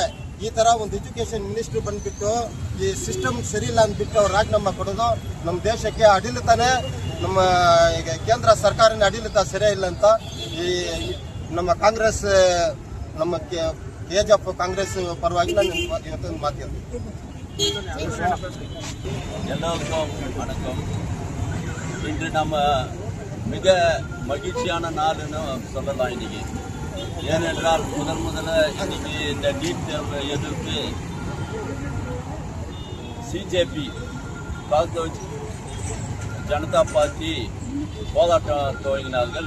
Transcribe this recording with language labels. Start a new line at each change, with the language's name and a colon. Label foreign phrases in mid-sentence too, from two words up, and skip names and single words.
Kannada: ಈ ಥರ ಒಂದು
English: education minister
Kannada: ಬಂದುಬಿಟ್ಟು ಈ ಸಿಸ್ಟಮ್ ಸರಿ ಇಲ್ಲ ಅಂದ್ಬಿಟ್ಟು ಅವ್ರು ರಾಜೀನಾಮೆ ಕೊಡೋದು ನಮ್ಮ ದೇಶಕ್ಕೆ ಆಡಳಿತನೇ, ನಮ್ಮ ಈಗ ಕೇಂದ್ರ ಸರ್ಕಾರನೇ ಆಡಳಿತ ಸರಿಯೇ ಇಲ್ಲ ಅಂತ ಈ ನಮ್ಮ ಕಾಂಗ್ರೆಸ್, ನಮ್ಮ KJP ಕಾಂಗ್ರೆಸ್ ಪರವಾಗಿ ನಾನು ಇವತ್ತೊಂದು ಮಾತು ಹೇಳ್ತೀನಿ.
Tamil: எல்லோருக்கும் வணக்கம். இன்று நம்ம மிக மகிழ்ச்சியான நாள்னு சொல்லலாம் இன்னைக்கு. ஏனென்றால் முதல்ல இன்னைக்கு இந்த நீட் தேர்வை எதிர்த்து CJP பாரதிய ஜனதா பார்ட்டி போராட்டம் துவங்கினார்கள்.